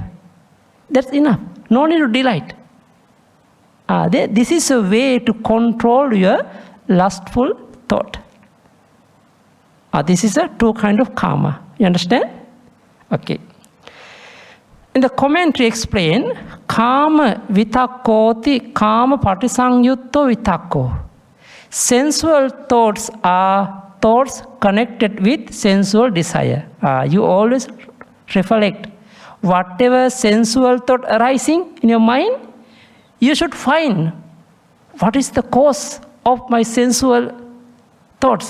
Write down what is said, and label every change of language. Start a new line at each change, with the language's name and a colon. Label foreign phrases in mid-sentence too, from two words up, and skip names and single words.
English: That's enough. No need to delight. This is a way to control your lustful thought. This is a 2 kind of karma. You understand? Okay. In the commentary explain,
Pali: kama vitakkoti kama patisangyutto vitakko.
English: Sensual thoughts are thoughts connected with sensual desire. You always reflect whatever sensual thought arising in your mind, you should find what is the cause of my sensual thoughts.